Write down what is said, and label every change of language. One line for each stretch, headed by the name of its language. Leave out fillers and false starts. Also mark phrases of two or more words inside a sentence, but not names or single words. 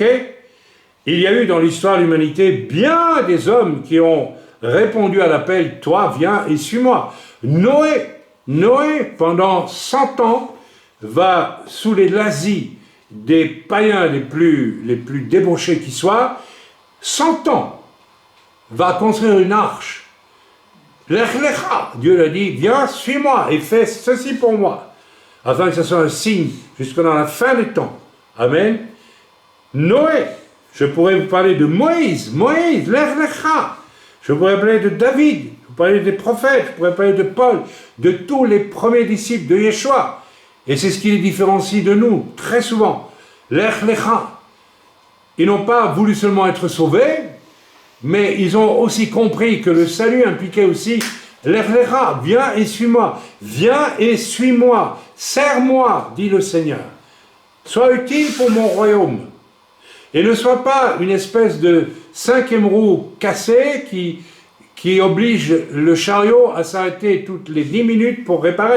French: Il y a eu dans l'histoire de l'humanité bien des hommes qui ont répondu à l'appel « Toi, viens et suis-moi ». Noé, pendant 100 ans, va sous les lazis des païens les plus débauchés qui soient, 100 ans, va construire une arche.
Hebrew: לך לך,
French: Dieu lui a dit, viens, suis-moi et fais ceci pour moi, afin que ce soit un signe jusque dans la fin des temps. Amen. Noé, je pourrais vous parler de Moïse,
Hebrew: לך לך.
French: Je pourrais parler de David, je pourrais parler des prophètes, je pourrais parler de Paul, de tous les premiers disciples de Yeshua. Et c'est ce qui les différencie de nous, très souvent.
Hebrew: לך לך.
French: Ils n'ont pas voulu seulement être sauvés, mais ils ont aussi compris que le salut impliquait aussi l'Erlecha, viens et suis-moi, viens et suis-moi, sers-moi, dit le Seigneur. Sois utile pour mon royaume. Et ne sois pas une espèce de 5e roue cassée qui oblige le chariot à s'arrêter toutes les 10 minutes pour réparer.